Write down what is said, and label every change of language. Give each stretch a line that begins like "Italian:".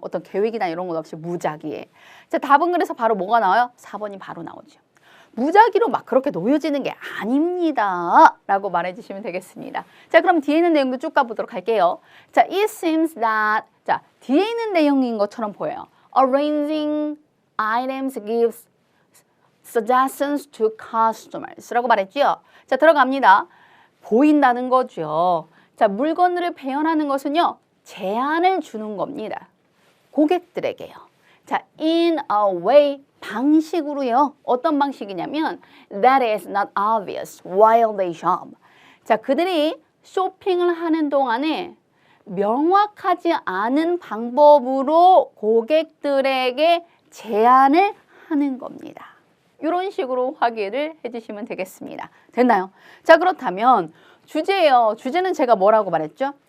Korean: 어떤 계획이나 이런 것 없이 무작위에. 자, 답은 그래서 바로 뭐가 나와요? 4번이 바로 나오죠. 무작위로 막 그렇게 놓여지는 게 아닙니다. 라고 말해주시면 되겠습니다. 자, 그럼 뒤에 있는 내용도 쭉 가보도록 할게요.
English: 자, it seems that.
Korean: 자, 뒤에 있는 내용인 것처럼 보여요.
English: Arranging items gives suggestions to customers.
Korean: 라고 말했죠. 자, 들어갑니다. 보인다는 거죠. 자, 물건들을 배열하는 것은요, 제안을 주는 겁니다. 고객들에게요.
English: 자, in a way,
Korean: 방식으로요. 어떤 방식이냐면
English: that is not obvious while they shop.
Korean: 자, 그들이 쇼핑을 하는 동안에 명확하지 않은 방법으로 고객들에게 제안을 하는 겁니다. 이런 식으로 확인을 해주시면 되겠습니다. 됐나요? 자, 그렇다면 주제예요. 주제는 제가 뭐라고 말했죠?